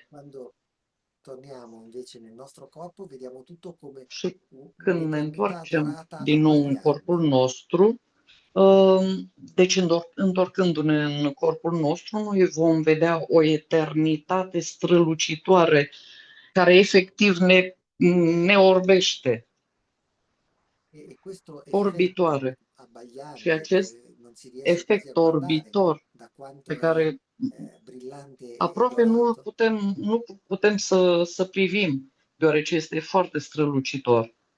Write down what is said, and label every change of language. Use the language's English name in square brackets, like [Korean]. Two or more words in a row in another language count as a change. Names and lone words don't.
[Italian] Quando torniamo invece nel nostro corpo, vediamo tutto come [Romanian] Și când ne [Italian] un'eternità [Romanian] întoarcem [Italian] dorata [Romanian] din nou în corpul [Italian] abbagliante. [Romanian] nostru, deci întorcându-ne în corpul nostru, noi vom vedea o eternitate strălucitoare care efectiv ne orbește, [Italian] E questo effetto [Romanian] orbitoare. Și [Italian] abbagliante [Romanian] acest [Italian] che non si riesce quasi a [Romanian] efect [Italian] guardare [Romanian] orbitor [Italian] da quanto [Romanian] pe [Italian] è [Romanian] care [Italian] brillante e [Romanian] aproape [Italian] dorato, [Romanian] nu putem să privim, deoarece este foarte strălucitor.